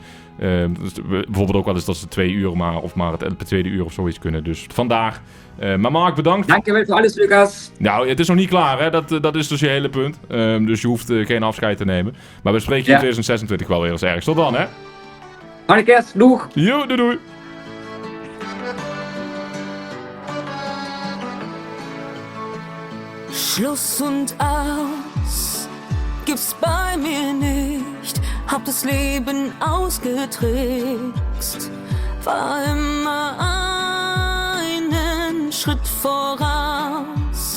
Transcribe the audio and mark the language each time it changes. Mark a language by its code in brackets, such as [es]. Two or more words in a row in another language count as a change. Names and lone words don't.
[nl] Dus bijvoorbeeld ook wel eens dat ze 2 uur of maar het tweede uur of zoiets kunnen. Dus vandaar. Maar Mark, bedankt. Dankjewel voor alles, Lucas. Nou, het is nog niet klaar, hè? Dat is dus je hele punt. Dus je hoeft geen afscheid te nemen. Maar we spreken je in 2026 wel weer eens ergens. Tot dan, hè? Fijne kerst, doeg! Jo, doei! [de] Schluss und aus gibt's bei mir nicht. Hab das Leben ausgetrickst. War immer einen Schritt voraus.